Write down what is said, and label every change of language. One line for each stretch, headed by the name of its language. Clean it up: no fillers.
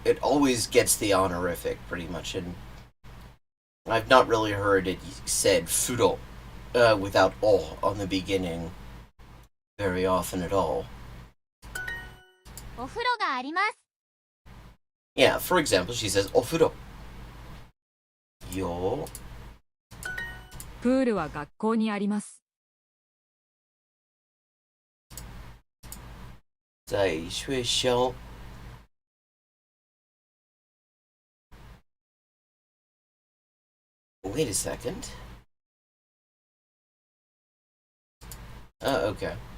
English: It always gets the honorific pretty much, and I've not really heard it said furo without o on the beginning very often at all.
Japanese: お風呂があります。
English: Yeah, for example, she says ofuro. Yo.
Japanese: プールは学校にあります。
Chinese: 在学校
English: Wait a second. Okay.